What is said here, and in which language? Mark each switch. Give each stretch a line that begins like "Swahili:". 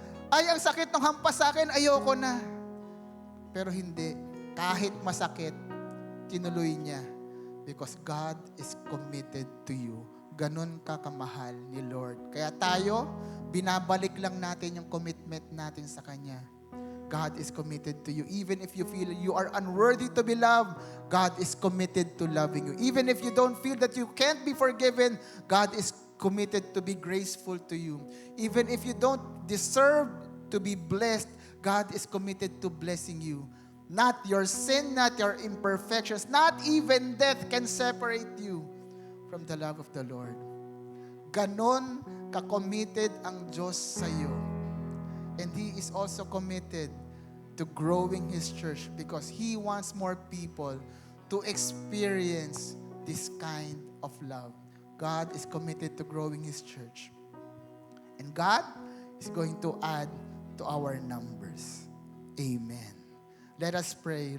Filipino: Ay, ang sakit ng hampas sa akin, ayoko na. Pero hindi. Kahit masakit, tinuloy niya.
English: Because God is committed to you.
Filipino: Ganon ka kamahal ni Lord. Kaya tayo, binabalik lang natin yung commitment natin sa Kanya.
English: God is committed to you. Even if you feel you are unworthy to be loved, God is committed to loving you. Even if you don't feel that you can't be forgiven, God is committed to be graceful to you. Even if you don't deserve to be blessed, God is committed to blessing you. Not your sin, not your imperfections, not even death can separate you from the love of the Lord.
Filipino: Ganon ka-committed ang Diyos sa iyo.
English: And He is also committed to growing His church because He wants more people to experience this kind of love. God is committed to growing His church. And God is going to add to our numbers. Amen. Let us pray.